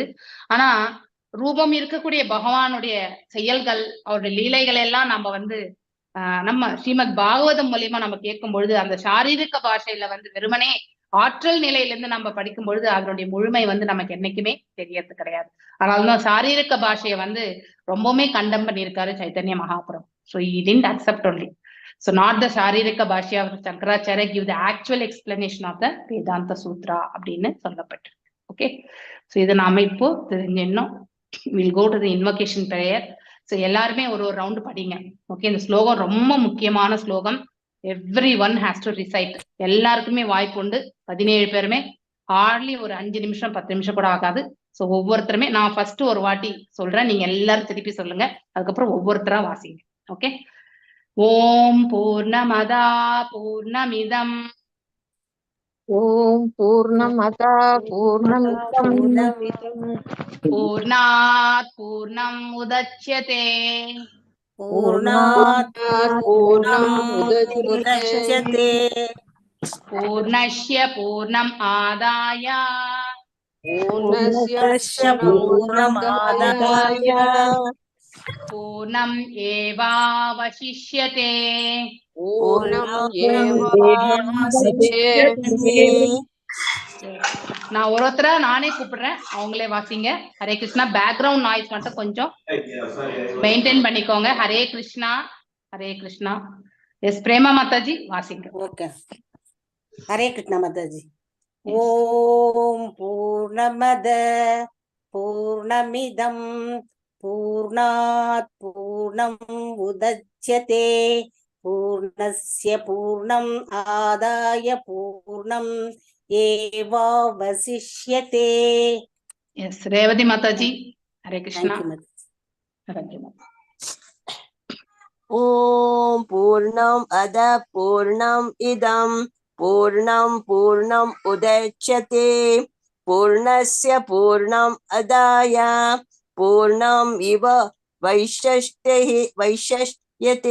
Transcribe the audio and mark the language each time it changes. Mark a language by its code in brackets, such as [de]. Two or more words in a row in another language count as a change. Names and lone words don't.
[ta] ஆனா ரூபம் இருக்கக்கூடிய பகவானுடைய செயல்கள், அவருடைய லீலைகள் எல்லாம் நம்ம வந்து நம்ம ஸ்ரீமத் பாகவதம் மூலியமா நம்ம கேட்கும் பொழுது அந்த சாரீரிக பாஷையில வந்து வெறுமனே ஆற்றல் நிலையிலிருந்து நம்ம படிக்கும் பொழுது அதனுடைய முழுமை வந்து நமக்கு என்னைக்குமே தெரியறது கிடையாது. அதனாலதான் சாரீரிக பாஷையை வந்து ரொம்பவுமே கண்டம் பண்ணியிருக்காரு சைத்தன்ய மகாபுரம். [en] So he didn't accept only. So not the சாரீரிக பாஷ்யா of Shankaracharya give the actual explanation of the Vedanta Sutra [ta] அப்படின்னு சொல்லப்பட்டிருக்கு. [en] Okay, so [ta] இதை நாம இப்போ தெரிஞ்சிடணும். [en] We'll go to the invocation prayer. [ta] ஸோ எல்லாருமே ஒரு ஒரு ரவுண்டு படிங்க. ஓகே, இந்த ஸ்லோகம் ரொம்ப முக்கியமான ஸ்லோகம். [en] Every one has to recite. [ta] எல்லாருக்குமே வாய்ப்பு உண்டு. 17 பேருமே ஹார்ட்லி ஒரு 5 நிமிஷம் 10 நிமிஷம் கூட ஆகாது. ஸோ ஒவ்வொருத்தருமே நான் ஃபர்ஸ்ட் ஒரு வாட்டி சொல்றேன், நீங்க எல்லாரும் திருப்பி சொல்லுங்க. அதுக்கப்புறம் ஒவ்வொருத்தரா வாசிங்க. ஓகே. [sa] ओम् पूर्णमदः पूर्णमिदम् ओम् पूर्णमदः पूर्णमिदम् पूर्णात् पूर्णम् उदच्यते पूर्णात् पूर्णम् उदच्यते उदच्यते पूर्णस्य पूर्णम् आदाय पूर्णस्य पूर्णमादाय पूर्णम् एवावशिष्यते. पूर्णम् [ta] நான் ஒருத்தர நானே கூப்பிடுறேன், அவங்களே வாசிங்க. ஹரே கிருஷ்ணா. [en] background noise [ta] மட்டும் கொஞ்சம் மெயின்டைன் பண்ணிக்கோங்க. ஹரே கிருஷ்ணா, ஹரே கிருஷ்ணா. எஸ் பிரேமா மாதாஜி வாசிங்க. ஓகே. ஹரே கிருஷ்ணா மாதாஜி. [sa] ओम् पूर्णमद पूर्णमिदम् पूर्णात् पूर्णम् उदच्यते पूर्णस्य पूर्णम् आदाय पूर्णम् एवावशिष्यते. [ta] எஸ் ரேவதி மாதாஜி. ஹரே கிருஷ்ணா. தேங்க்யூ மாதாஜி. ஹரே கிருஷ்ணா. [sa] ओम् पूर्णम् अद पूर्णम् इदम् पूर्णम् पूर्णम् उदच्यते पूर्णस्य पूर्णम् अदाय पूर्णम् इव वैष्यस्यते.